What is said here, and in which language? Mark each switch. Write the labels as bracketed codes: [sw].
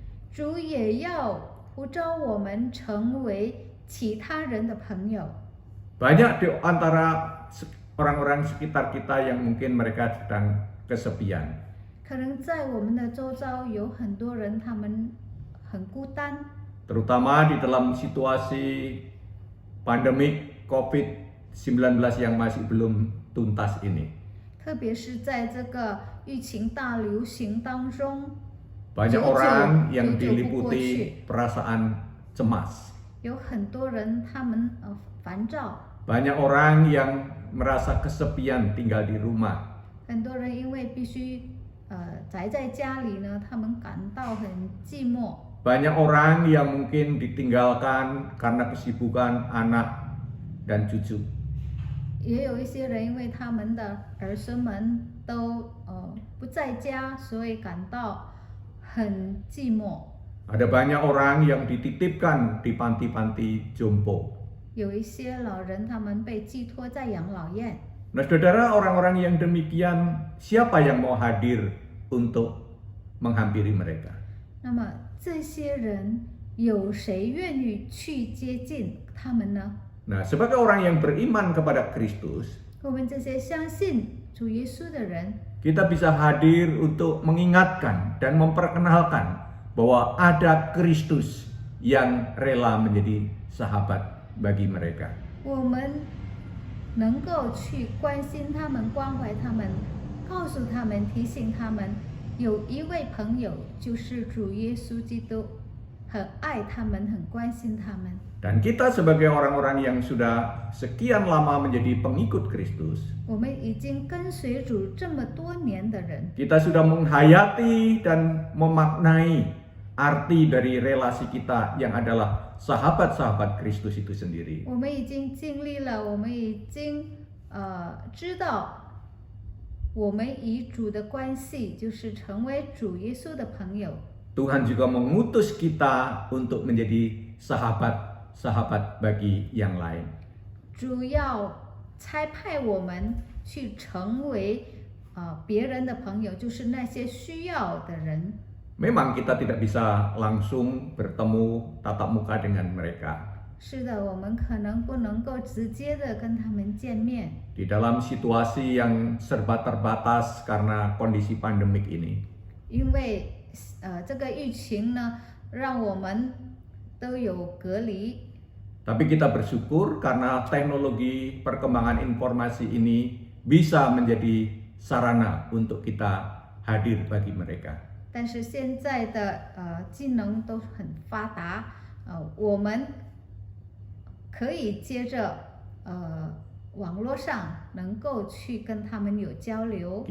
[zh] 主也要呼召我们成为其他人的朋友。 [id] Banyak di antara orang-orang sekitar kita yang mungkin mereka sedang kesepian. [zh] 可能在我们的周遭有很多人，他们很孤单， [id] Terutama di dalam situasi pandemik COVID-19 yang masih belum tuntas ini. [zh] 特别是在这个疫情大流行当中， [id] Banyak orang yang [zh] 久久不过去。 [id] diliputi perasaan cemas. [zh] 有很多人他们烦躁， [id] Banyak orang yang merasa kesepian tinggal di rumah. [zh] 很多人因为必须宅在家里呢，他们感到很寂寞。 [id] Banyak orang yang mungkin ditinggalkan karena kesibukan anak dan cucu. [zh] 也有一些人因为他们的儿孙们都不在家，所以感到很寂寞。 [id] Ada banyak orang yang dititipkan di panti-panti jompo. [zh] 有一些老人他们被寄托在养老院。 [id] Nah, saudara, orang-orang yang demikian, siapa yang mau hadir untuk menghampiri mereka? [zh] 那么这些人有谁愿意去接近他们呢？ [id] Nah, sebagai orang yang beriman kepada Kristus, [zh] 我们这些相信主耶稣的人， [id] kita bisa hadir untuk mengingatkan dan memperkenalkan bahwa ada Kristus yang rela menjadi sahabat bagi mereka. [zh] 我们能够去关心他们、关怀他们，告诉他们、提醒他们，有一位朋友就是主耶稣基督，很爱他们，很关心他们。 [id] Dan kita sebagai orang-orang yang sudah sekian lama menjadi pengikut Kristus, [zh] 我们已经跟随主这么多年的人， [id] kita sudah menghayati dan memaknai arti dari relasi kita yang adalah sahabat-sahabat Kristus itu sendiri. [zh] 我们已经经历了，我们已经知道，我们与主的关系就是成为主耶稣的朋友。 [id] Tuhan juga mengutus kita untuk menjadi sahabat-sahabat bagi yang lain. [zh] 主要差派我们去成为别人的朋友，就是那些需要的人。 [id] Memang kita tidak bisa langsung bertemu tatap muka dengan mereka. [zh] 是的，我们可能不能够直接的跟他们见面， [id] Di dalam situasi yang serba terbatas karena kondisi pandemik ini. [zh] 因为这个疫情呢，让我们都有隔离。 [id] Tapi kita bersyukur karena teknologi perkembangan informasi ini bisa menjadi sarana untuk kita hadir bagi mereka. [zh] 但是现在的技能都很发达，我们可以接着网络上能够去跟他们有交流。